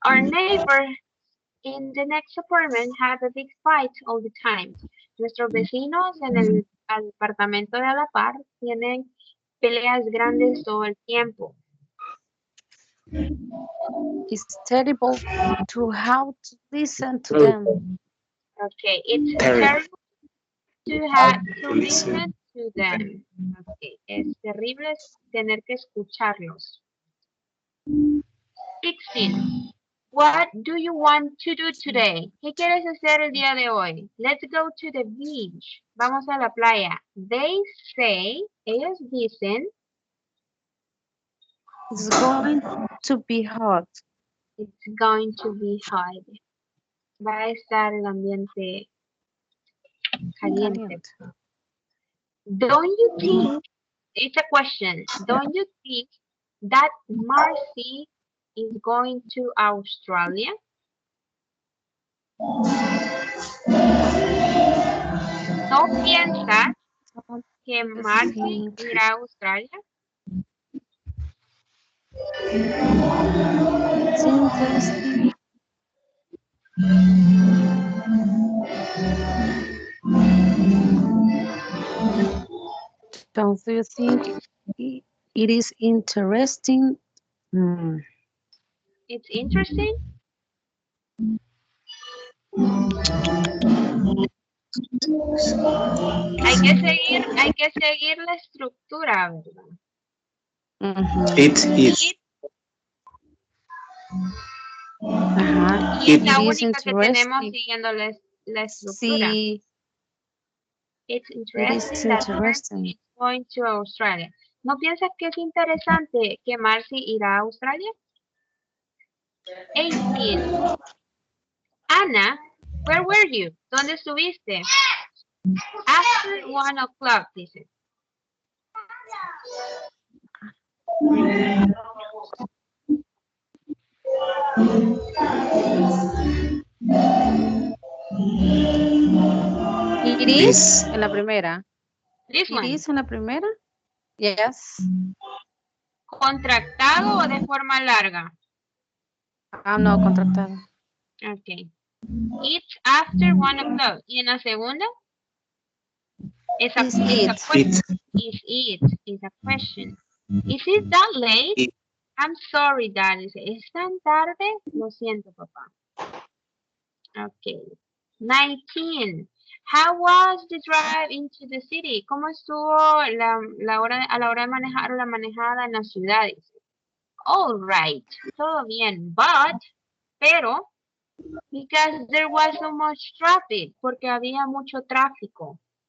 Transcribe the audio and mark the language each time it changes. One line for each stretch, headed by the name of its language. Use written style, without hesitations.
English: Our neighbor in the next apartment have a big fight all the time.
Spanish: Nuestros vecinos en el apartamento de a la par tienen peleas grandes todo el tiempo.
English: It's terrible to have to listen to them. Okay, it's terrible to have to listen to them.
Spanish: Okay, es terrible tener que escucharlos.
English: 16. What do you want to do today?
Spanish: ¿Qué quieres hacer el día de hoy?
English: Let's go to the beach.
Spanish: Vamos a la playa.
English: They say,
Spanish: ellos dicen,
English: it's going to be hot. It's going to be hot.
Spanish: Va a estar el ambiente caliente.
English: Don't you think, it's a question, don't you think that Marcy is going to Australia?
Spanish: ¿No piensas que Marcy irá a Australia?
English: It's interesting. Don't you think it is interesting? It's interesting.
Spanish: Hay que seguir la estructura, ¿verdad?
English: It is.
Spanish: Ajá. Y es la única que tenemos siguiendo la estructura. Sí.
English: It's interesting that Marcy is going to Australia.
Spanish: ¿No piensas que es interesante que Marcy irá a Australia?
English: 18. Ana, where were you?
Spanish: ¿Dónde estuviste?
English: After 1 o'clock,
Spanish: dice. Iris en la primera.
English: This one.
Spanish: Iris en la primera.
English: Yes.
Spanish: ¿Contractado o de forma larga? Ah, no, contractado.
English: Ok. It's after 1 o'clock.
Spanish: ¿Y en la segunda?
English: Is a question. Is it? Is a question. Is it that late? It. I'm sorry, Dad.
Spanish: Dice, ¿es tan tarde? Lo siento, papá. Ok.
English: 19. How was the drive into the city?
Spanish: ¿Cómo estuvo a la hora de manejar o la manejada en la ciudad? Dice.
English: All right.
Spanish: Todo bien. Pero,
English: because there was so much traffic.
Spanish: Porque había mucho tráfico.